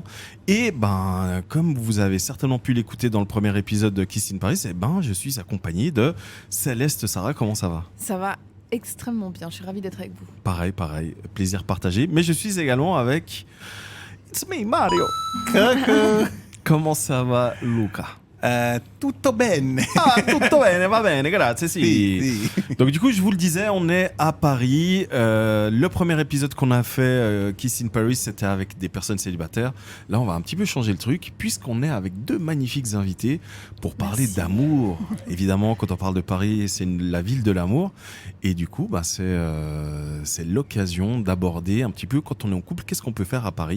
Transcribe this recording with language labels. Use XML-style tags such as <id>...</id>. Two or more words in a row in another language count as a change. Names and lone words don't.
<fr>Et ben, comme vous avez certainement pu l'écouter dans le premier épisode de Kiss in Paris, et ben, je suis accompagné de Céleste. Sarah, comment ça va? Ça va extrêmement bien. Je suis ravie d'être avec vous. Pareil, plaisir partagé. Mais je suis également avec It's me, Mario. Comment ça va, Luca?</fr> <it>Tutto bene. Ah, tutto bene, va bene, grazie, sì.</it> <fr>Donc du coup, je vous le disais, on est à Paris. Le premier épisode qu'on a fait, Kiss in Paris, c'était avec des personnes célibataires. Là, on va un petit peu changer le truc, puisqu'on est avec deux magnifiques invités pour parler d'amour. Évidemment, quand on parle de Paris, c'est la ville de l'amour. Et du coup, bah, c'est l'occasion d'aborder un petit peu, quand on est en couple, qu'est-ce qu'on peut faire à Paris.</fr>